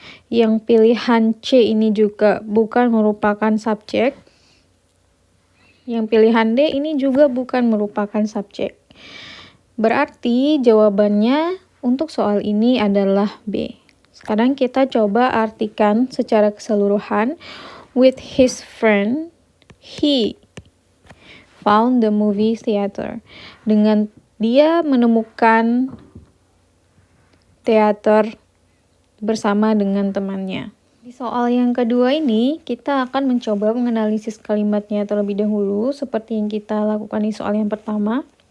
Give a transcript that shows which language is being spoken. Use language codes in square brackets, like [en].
[id] Yang pilihan C ini juga bukan merupakan subjek. Yang pilihan D ini juga bukan merupakan subjek. Berarti jawabannya untuk soal ini adalah B. Sekarang kita coba artikan secara keseluruhan. [en] With his friend, he found the movie theater. [id] Dengan dia menemukan teater bersama dengan temannya. Di soal yang kedua ini, kita akan mencoba menganalisis kalimatnya terlebih dahulu, seperti yang kita lakukan di soal yang pertama.